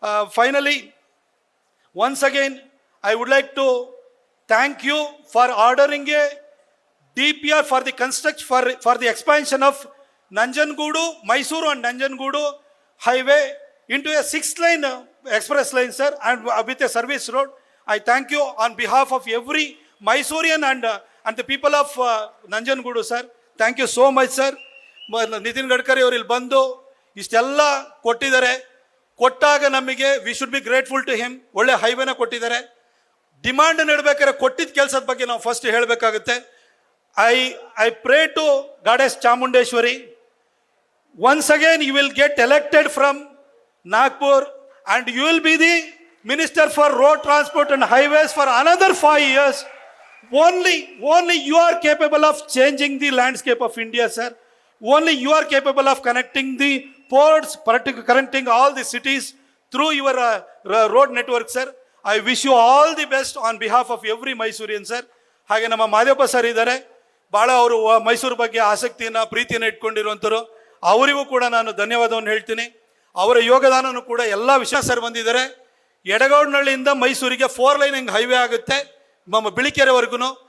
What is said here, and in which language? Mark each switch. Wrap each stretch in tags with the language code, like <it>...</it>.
<en>Finally, once again, I would like to thank you for ordering a DPR for the construction for the expansion of Nanjangoodu, Mysuru and Nanjangoodu highway into a 6-lane express lane, sir, and with a service road. I thank you on behalf of every Mysorean and the people of Nanjangoodu, sir. Thank you so much, sir.</en> <kn>Nitin Gadkari ಅವರು ಇಲ್ಲಿ ಬಂದು ಇಷ್ಟೆಲ್ಲ ಕೊಟ್ಟಿದ್ದಾರೆ. ಕೊಟ್ಟಾಗ ನಮಗೆ</kn> <en>We should be grateful to him.</en> <kn>ಒಳ್ಳೆ ಹೈವೇನ ಕೊಟ್ಟಿದ್ದಾರೆ. Demand ನೀಡಬೇಕಾದ್ರೆ ಕೊಟ್ಟಿದ್ದ ಕೆಲಸದ ಬಗ್ಗೆ ನಾವು first ಹೇಳಬೇಕಾಗುತ್ತೆ.</kn> <en>I pray to Goddess Chamundeshwari, once again you will get elected from Nagpur and you will be the Minister for Road Transport and Highways for another 5 years. Only you are capable of changing the landscape of India, sir. Only you are capable of connecting the ports, connecting all the cities through your road network, sir. I wish you all the best on behalf of every Mysorean, sir.</en> <kn>ಹಾಗೆ ನಮ್ಮ Madevappa sir ಇದ್ದಾರೆ, ಭಾಳ ಅವರು ಮೈಸೂರು ಬಗ್ಗೆ ಆಸಕ್ತಿಯನ್ನು ಪ್ರೀತಿಯನ್ನು ಇಟ್ಕೊಂಡಿರುವಂಥರು. ಅವರಿಗೂ ಕೂಡ ನಾನು ಧನ್ಯವಾದವನ್ನು ಹೇಳ್ತೀನಿ. ಅವರ ಯೋಗದಾನನೂ ಕೂಡ ಎಲ್ಲ ವಿಷಯ ಸರ್ ಬಂದಿದ್ದಾರೆ. ಎಡಗೌಡನಹಳ್ಳಿಯಿಂದ ಮೈಸೂರಿಗೆ 4 ಲೈನ್ ಹೈವೇ ಆಗುತ್ತೆ ನಮ್ಮ ಬಿಳಿಕೆರೆವರೆಗೂ.</kn>